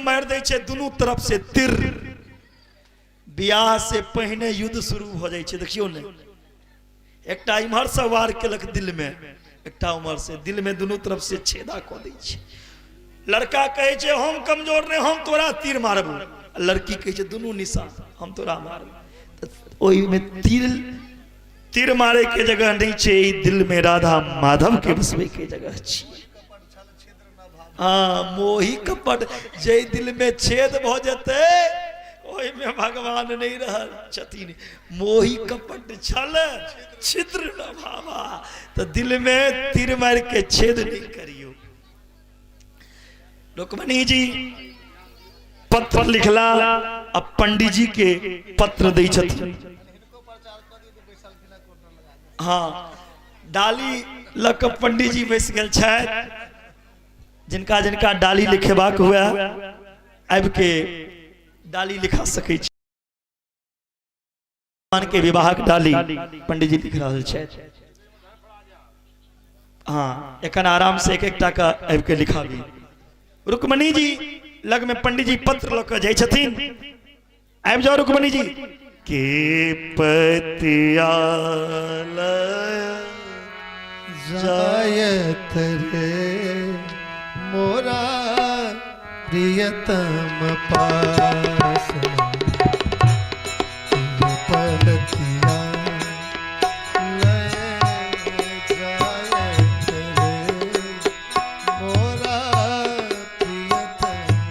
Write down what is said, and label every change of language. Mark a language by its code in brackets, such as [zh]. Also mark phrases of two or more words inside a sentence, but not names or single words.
[mai] मार दै छै दुनू तरफ से तिर बियाह से पहले युद्ध शुरू हो जाए छै देखियो ने एकटा इम्हर से वार केलक दिल में एकटा उम्हर से दिल में दुनू तरफ से छेदा क दै छै लड़का कहे छै हम कमजोर नहीं हम तोरा तीर मारब लड़की कहे छै दुनू निशान हम तोरा मारब ओइ में तीर मारे के जगह नहीं छै दिल में राधा माधव के बसवे के जगह छै हाँ मोही कपट जे दिल में छेद भ जेते ओहि में भगवान नहीं रहल छथिन मोही कपट छल छिद्र न भावा तो दिल में तीर मार के छेद नहीं करियो रुक्मणी जी पत्र लिखला अब पंडित जी के पत्र दै छथिन हाँ डाली लक पंडित जी बैस गेल छथि जिनका जिनका डाली लिखेबाक हुआ आबि के डाली लिखा सकै छी भगवान के विवाहक डाली पंडित जी लिख रहल छथि हाँ एखन आराम से एक एकटा का आबि के लिखाबी रुक्मणी जी लग में पंडित जी पत्र लऽ कऽ जाइ छथिन आबि जाओ रुक्मणी जी के पतिया जायत रे मोरा प्रियतम पास पतिया जायत रे मोरा प्रियतम